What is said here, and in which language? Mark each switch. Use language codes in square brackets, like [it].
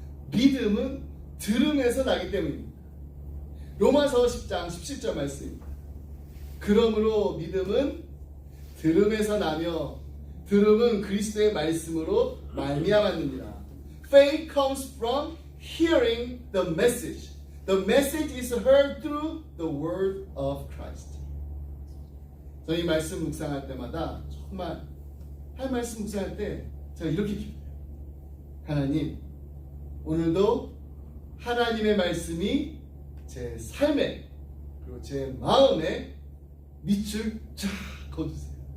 [ko] 믿음은 들음에서 나기 때문입니다. 로마서 10장 17절 말씀입니다. 그러므로 믿음은 들음에서 나며 들음은 그리스도의 말씀으로 말미암았느니라. [en] Faith comes from hearing the message. The message is heard through the word of Christ. [ko] 저는 이 말씀 묵상할 때마다 정말 한 말씀 묵상할 때 제가 이렇게 기도해요. 하나님, 오늘도 하나님의 말씀이 제 삶에 그리고 제 마음에 밑줄 쫙 그어주세요.